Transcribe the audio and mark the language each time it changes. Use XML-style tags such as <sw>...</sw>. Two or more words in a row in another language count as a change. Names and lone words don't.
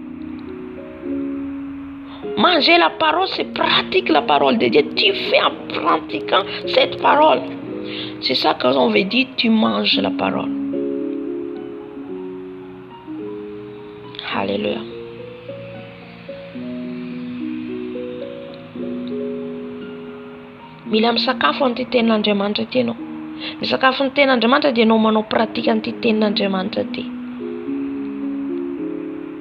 <fr>Manger la parole, c'est pratiquer la parole de Dieu. Tu fais en pratiquant cette parole. C'est ça qu'on veut dire, tu manges la parole. Alléluia.</fr> <mg>Mila misakafo an'ity tenin'Andriamanitra ity ianao. Misakafo ny tenin'Andriamanitra dia ianao manao pratika an'ity tenin'Andriamanitra ity.</mg>